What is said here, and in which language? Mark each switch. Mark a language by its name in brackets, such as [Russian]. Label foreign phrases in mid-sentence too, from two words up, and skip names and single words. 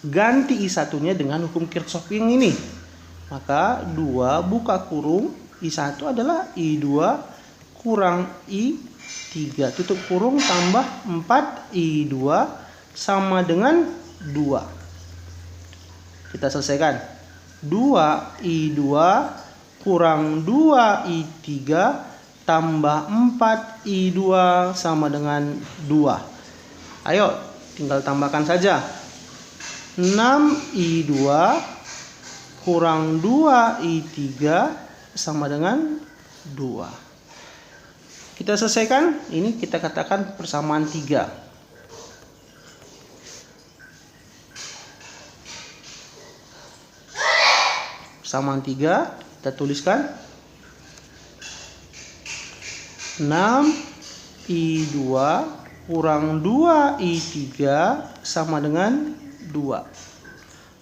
[Indonesian] Ganti I1-nya dengan hukum Kirchhoff yang ini. Maka 2 buka kurung. I1 adalah I2 kurang I3. Tutup kurung tambah 4I2 sama dengan 2. Kita selesaikan. 2I2 kurang 2I3 tambah 4I2 sama dengan 2. Ayo, tinggal tambahkan saja. 6I2 kurang 2I3 sama dengan 2. Kita selesaikan. Ini kita katakan persamaan 3. Persamaan 3 kita tuliskan 6 I2 kurang 2I3 sama dengan 2.